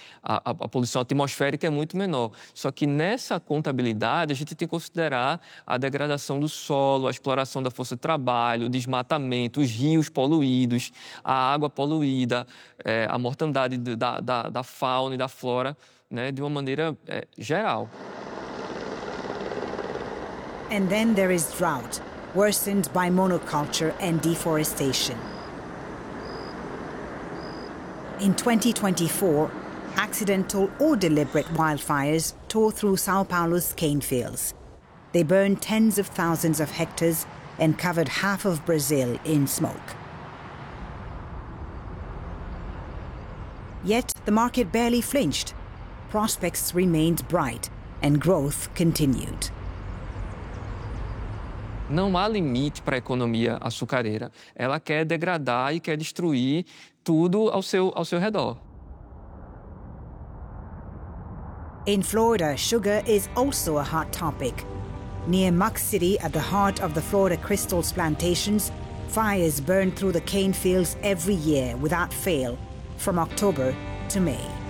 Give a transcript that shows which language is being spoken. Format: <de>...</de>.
<pt>A poluição atmosférica é muito menor. Só que nessa contabilidade, a gente tem que considerar a degradação do solo, a exploração da força de trabalho, o desmatamento, os rios poluídos, a água poluída, a mortandade da fauna e da flora, né? De uma maneira geral.</pt> <en>And then there is drought, worsened by monoculture and deforestation. In 2024, accidental or deliberate wildfires tore through São Paulo's cane fields. They burned tens of thousands of hectares and covered half of Brazil in smoke. Yet the market barely flinched. Prospects remained bright and growth continued.</en> <pt>Não há limite para a economia açucareira. Ela quer degradar e quer destruir tudo ao seu redor.</pt> <en>In Florida, sugar is also a hot topic. Near Muck City, at the heart of the Florida Crystals plantations, fires burn through the cane fields every year without fail, from October to May.</en>